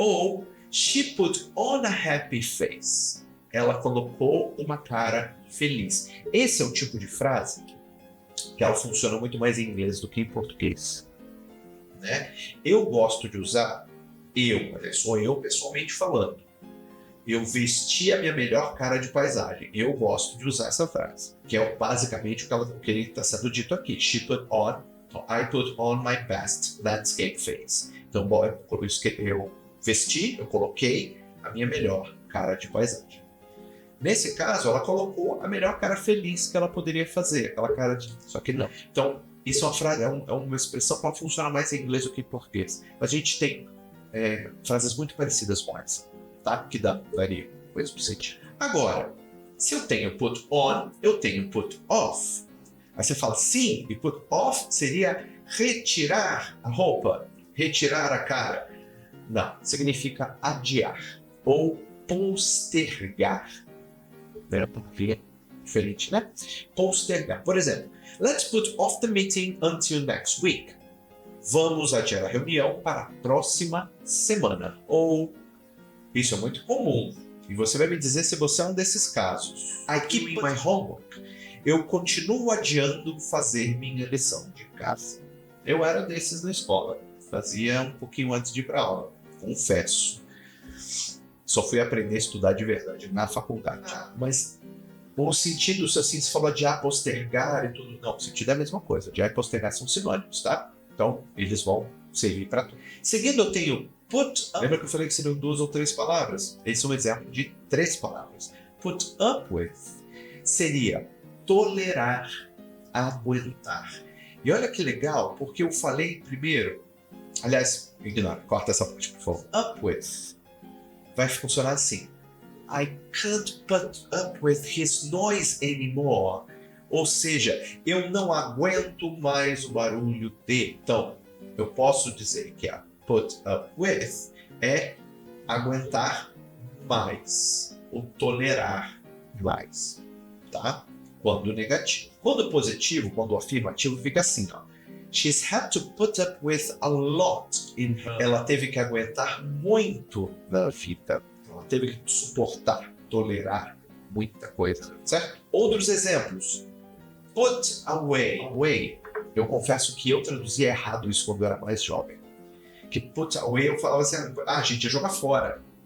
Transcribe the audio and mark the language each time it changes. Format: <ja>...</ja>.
<en>Ou she put on a happy face.</en> <pt>Ela colocou uma cara feliz. Esse é o tipo de frase que ela funciona muito mais em inglês do que em português, né? Eu gosto de usar, sou eu pessoalmente falando, eu vesti a minha melhor cara de paisagem. Eu gosto de usar essa frase, que é basicamente o que está sendo dito aqui.</pt> <en>She put on, I put on my best landscape face.</en> <pt>Então, por isso que eu vesti, eu coloquei a minha melhor cara de paisagem. Nesse caso, ela colocou a melhor cara feliz que ela poderia fazer, aquela cara de... Só que não. Então, isso é uma frase, é uma expressão que funciona mais em inglês do que em português. A gente tem frases muito parecidas com essa, tá? Que daria o mesmo sentido. Agora, se eu tenho put on, eu tenho put off. Aí você fala, sim, e put off seria retirar a roupa, retirar a cara. Não, significa adiar ou postergar. Era porque diferente, né? Postergar. Por exemplo,</pt> <en>let's put off the meeting until next week.</en> <pt>Vamos adiar a reunião para a próxima semana. Ou, isso é muito comum, e você vai me dizer se você é um desses casos.</pt> <en>I keep my homework.</en> <pt>Eu continuo adiando fazer minha lição de casa. Eu era desses na escola. Fazia um pouquinho antes de ir para aula, confesso. Só fui aprender a estudar de verdade na faculdade. Mas o sentido, assim, se falou adiar, postergar e tudo, não, o sentido é a mesma coisa. Adiar e postergar são sinônimos, tá? Então, eles vão servir para tudo. Seguindo, eu tenho put up. Lembra que eu falei que seriam 2 ou 3 palavras? Esse é um exemplo de 3 palavras. Put up with seria tolerar, aguentar. E olha que legal, porque eu falei primeiro, aliás, ignora, corta essa parte, por favor. Up with vai funcionar assim.</pt> <en>I can't put up with his noise anymore.</en> <pt>Ou seja, eu não aguento mais o barulho dele. Então, eu posso dizer que a put up with é aguentar mais, ou tolerar mais, tá? Quando negativo. Quando positivo, quando afirmativo, fica assim, ó.</pt> <en>She's had to put up with a lot in her.</en> <pt>Ela teve que aguentar muito na vida. Ela teve que suportar, tolerar muita coisa, certo? Outros exemplos. Put away. Away. Eu confesso que eu traduzia errado isso quando eu era mais jovem. Que put away eu falava assim, a gente ia jogar fora.</pt>